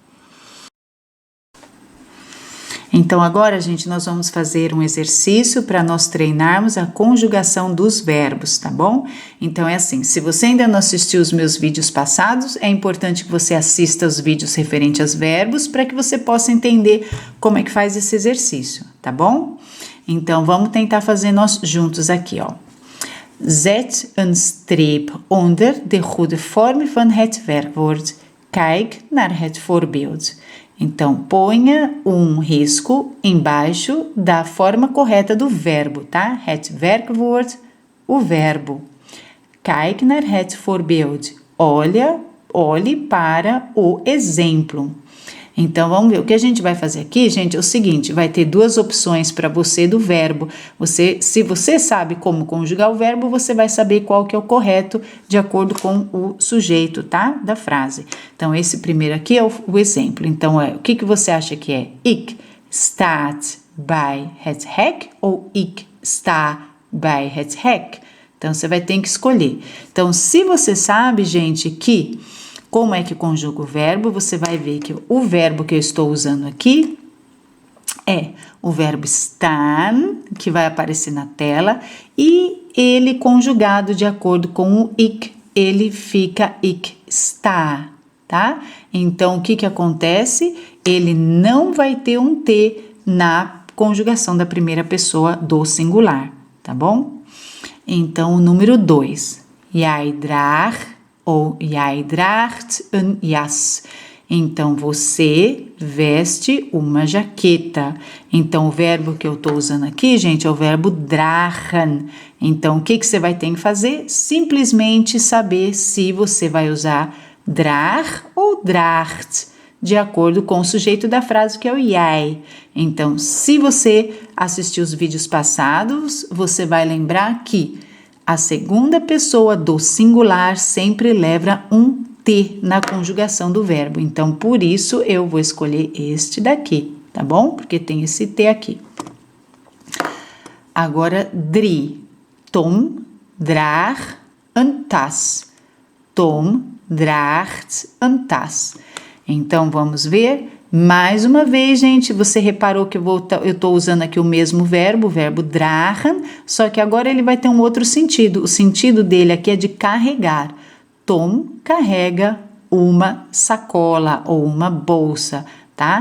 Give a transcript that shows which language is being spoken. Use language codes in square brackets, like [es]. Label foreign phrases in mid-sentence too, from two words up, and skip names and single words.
[pt] Então, agora, gente, nós vamos fazer um exercício para nós treinarmos a conjugação dos verbos, tá bom? Então, é assim, se você ainda não assistiu os meus vídeos passados, é importante que você assista os vídeos referentes aos verbos para que você possa entender como é que faz esse exercício, tá bom? Então, vamos tentar fazer nós juntos aqui, ó. [nl] Zet een streep onder de goede vorm van het werkwoord. Kijk naar het voorbeeld. [pt] Então, ponha um risco embaixo da forma correta do verbo, tá? [nl] Het werkwoord, [pt] o verbo. [nl] Kijk naar het voorbeeld. [pt] Olhe para o exemplo. Então, vamos ver. O que a gente vai fazer aqui, gente, é o seguinte. Vai ter duas opções para você do verbo. Se você sabe como conjugar o verbo, você vai saber qual que é o correto de acordo com o sujeito, tá? Da frase. Então, esse primeiro aqui é o exemplo. Então, o que você acha que é? [nl] Ik staat bij het hek ou ik sta bij het hek? [pt] Então, você vai ter que escolher. Então, se você sabe, gente, que Como é que conjuga o verbo? Você vai ver que o verbo que eu estou usando aqui é o verbo staan, que vai aparecer na tela, e ele conjugado de acordo com o ik, ele fica [nl] ik sta, [pt] tá? Então, o que acontece? Ele não vai ter um T na conjugação da primeira pessoa do singular, tá bom? Então, o número 2, [nl] jij draagt ou jij draagt een jas. [pt] Então, você veste uma jaqueta. Então, o verbo que eu estou usando aqui, gente, é o verbo dragen. Então, o que você vai ter que fazer? Simplesmente saber se você vai usar draag ou draagt, de acordo com o sujeito da frase, que é o jij. Então, se você assistiu os vídeos passados, você vai lembrar que a segunda pessoa do singular sempre leva um T na conjugação do verbo. Então, por isso, eu vou escolher este daqui, tá bom? Porque tem esse T aqui. Agora, [nl] drie. Tom draagt een tas. Tom draagt een tas. [pt] Então, vamos ver. Mais uma vez, gente, você reparou que eu estou usando aqui o mesmo verbo, o verbo dragen, só que agora ele vai ter um outro sentido. O sentido dele aqui é de carregar. Tom carrega uma sacola ou uma bolsa, tá?